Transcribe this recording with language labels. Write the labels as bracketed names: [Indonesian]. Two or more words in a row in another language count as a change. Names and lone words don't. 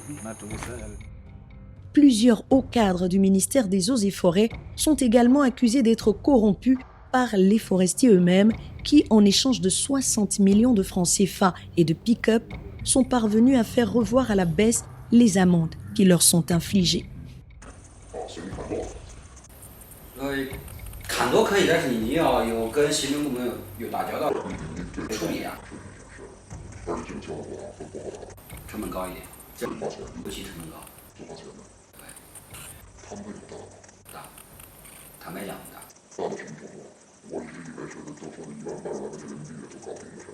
[French] Plusieurs hauts cadres du ministère des Eaux et Forêts sont également accusés d'être corrompus par les forestiers eux-mêmes qui, en échange de 60 millions de francs CFA et de pick-up, sont parvenus à faire revoir à la baisse les amendes qui leur sont infligées. [Chinese] 很多可以，但是你要有跟行政部门有打交道，处理啊。成本高一点，这尤其成本高。对，大，坦白讲大。大的程度，我一直以为是就说1万2万人民币就搞定的事儿。